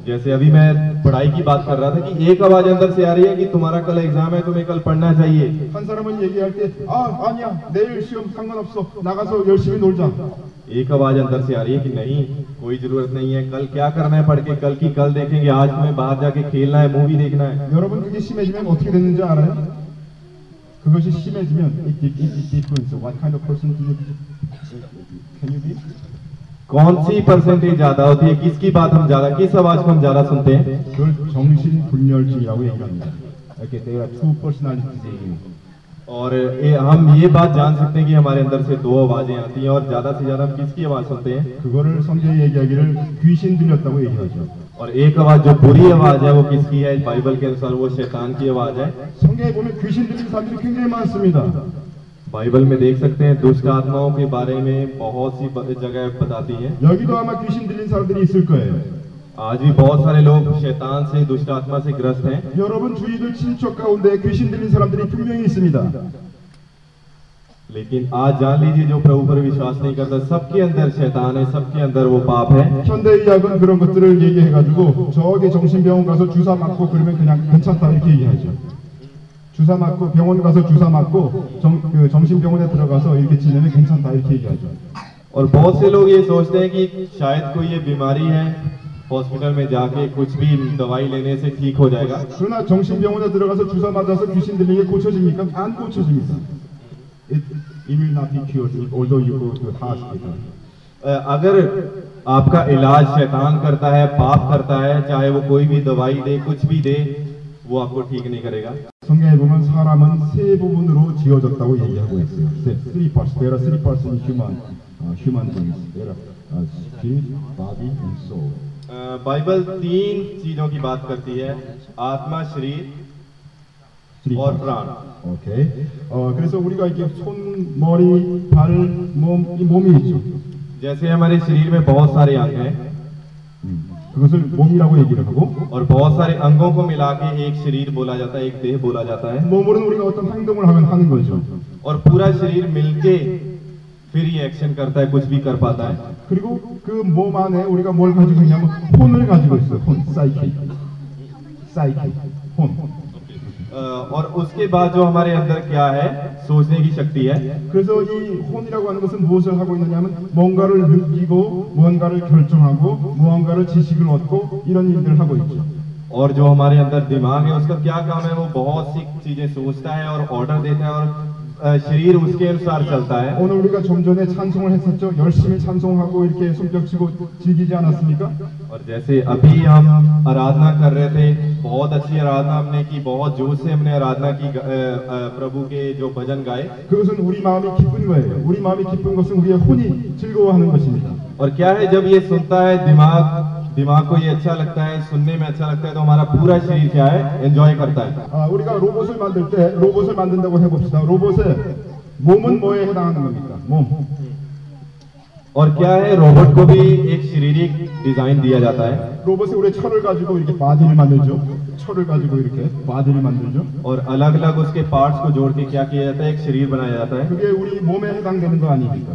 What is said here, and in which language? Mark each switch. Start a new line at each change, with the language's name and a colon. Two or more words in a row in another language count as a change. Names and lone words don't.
Hindi: जैसे अभी मैं पढ़ाई की बात कर रहा था कि एक आवाज अंदर से आ रही है कि तुम्हारा कल एग्जाम है, तुम्हें कल पढ़ना चाहिए।
Korean: 한 사람은 얘기할 때, 아니야, 내일 시험 상관없어. 나가서 열심히 놀자.
Hindi: एक आवाज अंदर से आ रही है कि नहीं, कोई जरूरत नहीं है, कल क्या करना है पढ़ के, कल की कल देखेंगे, आज तुम्हें बाहर जाके खेलना है, मूवी देखना है।
Korean: 여러분 그게 심해지면 어떻게 되는지 알아요? 그것이 심해지면
English: it difference. What kind of person do you can you be?
Hindi: कौन सी परसेंटेज ज्यादा होती है, किसकी बात हम ज्यादा, किस आवाज को हम ज्यादा सुनते हैं?
Korean: 그걸 정신분열증이라고 얘기합니다.
English: 이렇게 there are two personalities.
Hindi: और हम ये बात जान सकते हैं कि हमारे अंदर से दो आवाजें आती हैं और ज्यादा से ज्यादा हम किसकी आवाज सुनते हैं?
Korean: 그거를 성경이 얘기하기를 귀신 들렸다고 얘기하죠.
Hindi: और एक आवाज जो बुरी आवाज है वो किसकी है? बाइबल के अनुसार वो शैतान की आवाज है।
Korean: 성경에 보면 귀신 들린 사람들이 굉장히 많습니다.
Hindi: बाइबल में देख सकते हैं दुष्ट आत्माओं के बारे में बहुत सी जगह बताती है।
Korean: 여기도 아마 귀신 들린 사람들이 있을 거예요.
Hindi: आज भी बहुत सारे लोग शैतान से, दुष्ट आत्मा से ग्रस्त हैं।
Korean: 여러분 주위들 친척 가운데 귀신 들린 사람들이 분명히 있습니다.
Hindi: लेकिन आज जान लीजिए जो प्रभु पर विश्वास नहीं करता, सबके अंदर शैतान है, सबके अंदर वो पाप है।
Korean: 현대의학은 그런 것들을 얘기해가지고 저기 정신병원 가서 주사 맞고 그러면 그냥 괜찮다 이렇게 얘기하죠. 주사 맞고 병원 가서 주사 맞고 정신병원에 들어가서 이렇게 지내면 괜찮다 이렇게 얘기하죠.
Hindi: और बहुत से लोग ये सोचते हैं कि शायद कोई ये बीमारी है, हॉस्पिटल में जाके कुछ भी दवाई लेने से ठीक हो जाएगा।
Korean: 그러나 정신병원에 들어가서 주사 맞아서 귀신 들린 게 고쳐집니까? 안 고쳐집니다.
English: It will not be cured although you go to hospital.
Hindi: अगर आपका इलाज शैतान करता है, पाप करता है, चाहे वो कोई भी दवाई दे, कुछ भी दे, वो आपको ठीक नहीं करेगा।
Korean: 성경에 보면 사람은 세 부분으로 지어졌다고 얘기하고 있어요.
English: Three parts. There are three parts in human beings. There are spirit, body, and soul.
Hindi: बाइबल तीन चीजों की बात करती है, आत्मा, शरीर और प्राण।
Korean: 오케이. 그래서 우리가 이렇게 손, 머리, 발, 이 몸이 있죠.
Hindi: जैसे हमारे शरीर में बहुत सारे अंग हैं,
Korean: 그것을 몸이라고 얘기를 하고,
Hindi: और बहुत सारे अंगों को मिला के एक शरीर बोला जाता है, एक देह बोला जाता है।
Korean: 몸으로는 우리가 어떤 행동을 하면 하는 거죠.
Hindi: और पूरा शरीर मिलके फिर ये एक्शन करता है, कुछ भी कर पाता है।
Korean: 그리고 그 몸 안에 우리가 뭘 가지고 있냐면 혼을 가지고 있어요. 혼, 사이키, 혼.
Hindi: और उसके बाद जो हमारे अंदर क्या है, सोचने की शक्ति है।
Korean: 그래서 이 혼이라고 하는 것은 무엇을 하고 있느냐면 뭔가를 느끼고 무언가를 결정하고 무언가를 지식을 얻고 이런 일들을 하고 있죠.
Hindi: और जो हमारे अंदर दिमाग है उसका क्या काम है? वो बहुत सी चीजें सोचता है और ऑर्डर देता है और शरीर उसके अनुसार चलता है।
Korean: 오늘 우리가 좀 전에 찬송을 했었죠. 열심히 찬송하고 이렇게 손뼉치고 즐기지 않았습니까?
Hindi: और जैसे अभी हम आराधना कर रहे थे, बहुत अच्छी आराधना हमने की, बहुत जोश से हमने आराधना की, प्रभु के जो भजन गाए।
Korean: 그것은 우리 마음이 기쁜 거예요. 우리 마음이 기쁜 것은 우리의 혼이 즐거워하는 것입니다.
Hindi: और क्या है, जब ये सुनता है दिमाग को ये अच्छा लगता है, सुनने में अच्छा लगता है, तो हमारा पूरा शरीर क्या है, एंजॉय करता है।
Korean: 우리가 로봇을 만들 때 로봇을 만든다고 해봅시다. 로봇의 몸은 뭐에 해당하는 겁니까? 몸.
Hindi: और क्या है, रोबोट को भी एक शारीरिक डिजाइन दिया जाता है।
Korean: 로봇이 우리 철을 가지고 이렇게 바디를 만들죠. 철을 가지고 이렇게 바디를 만들죠.
Hindi: और अलग अलग उसके पार्ट्स को जोड़ के क्या किया जाता है, एक शरीर बनाया जाता है।
Korean: 그게 우리 몸에 해당되는 거 아닙니까?